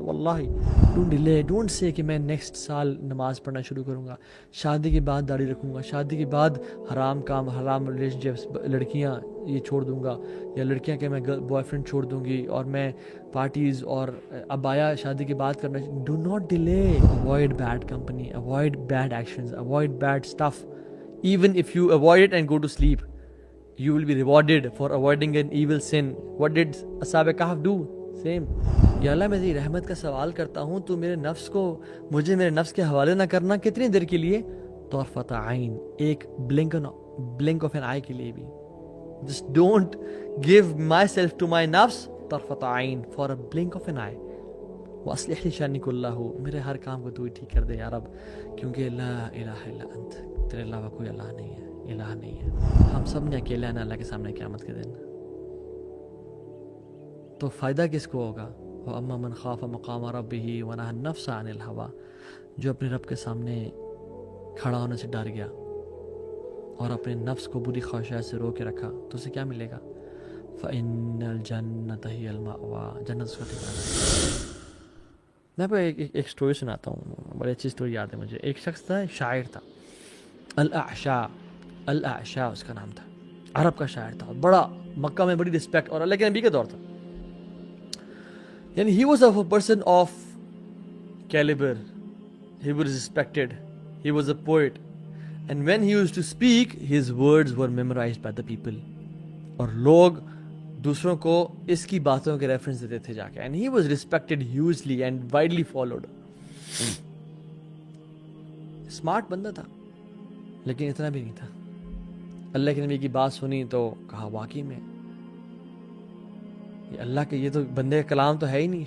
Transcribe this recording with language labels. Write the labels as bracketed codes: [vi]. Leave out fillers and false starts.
[ur] واللہ [en] don't delay, don't say [ur] کہ میں نیکسٹ سال نماز پڑھنا شروع کروں گا، شادی کے بعد داڑھی رکھوں گا، شادی کے بعد حرام کام، حرام ریلیشن شپس، لڑکیاں یہ چھوڑ دوں گا، یا لڑکیاں کہ میں بوائے فرینڈ چھوڑ دوں گی، اور میں پارٹیز اور ابایا شادی کے بعد کرنا. [en] Do not delay. Avoid bad company, avoid bad actions, avoid bad stuff. Even if you avoid it and go to sleep, you will be rewarded for avoiding an evil sin. What did Ashab Kahf do? Same. [ur] یا اللہ میں تیری رحمت کا سوال کرتا ہوں، تو میرے نفس کو، مجھے میرے نفس کے حوالے نہ کرنا. کتنی دیر کے لیے؟ طرفۃ عین، ایک [en] blink of an eye [ur] کے لیے بھی. [en] Just don't give myself to my نفس [ar] طرفۃ عین [en] for a blink of an eye. [ar] وَأَصْلِحْ لِي شَأْنِي كُلَّهُ، [ur] میرے ہر کام کو تو ہی ٹھیک کر دے یا رب، کیونکہ [ar] لا الہ الا انت، [ur] تیرے علاوہ کوئی اللہ نہیں ہے، الہ نہیں ہے. ہم سب نے اکیلے آنا اللہ کے سامنے قیامت کے دن، تو فائدہ کس کو ہوگا؟ [ar] وَأَمَّا مَنْ خَافَ مَقَامَ رَبِّهِ وَنَهَى النَّفْسَ عَنِ الْهَوَىٰ، [ur] جو اپنے رب کے سامنے کھڑا ہونے سے ڈر گیا اور اپنے نفس کو بری خواہشات سے رو کے رکھا، تو اسے کیا ملے گا؟ [ar] فَإِنَّ الْجَنَّةَ هِيَ الْمَأْوَىٰ، [ur] جنت اس کا ٹھکانہ ہے. میں آپ کو ایک سٹوری سناتا ہوں، بڑی اچھی سٹوری یاد ہے مجھے. ایک شخص تھا، ایک شاعر تھا، الاعشاء اس کا نام تھا، عرب کا شاعر تھا، بڑا مکہ میں بڑی رسپیکٹ، اور اللہ کے نبی کا دور تھا. [en] یعنی he was a person of caliber, he was respected, he was a poet, and when he used to speak his words were memorized by the people. [ur] اور لوگ دوسروں کو اس کی باتوں کے ریفرنس دیتے تھے جا کے. [en] And he was respected hugely and widely followed. [ur] Smart بندہ تھا لیکن اتنا بھی نہیں تھا. اللہ کے نبی کی بات سنی تو کہا واقعی میں یہ اللہ کے، یہ تو بندے کا کلام تو ہے ہی نہیں.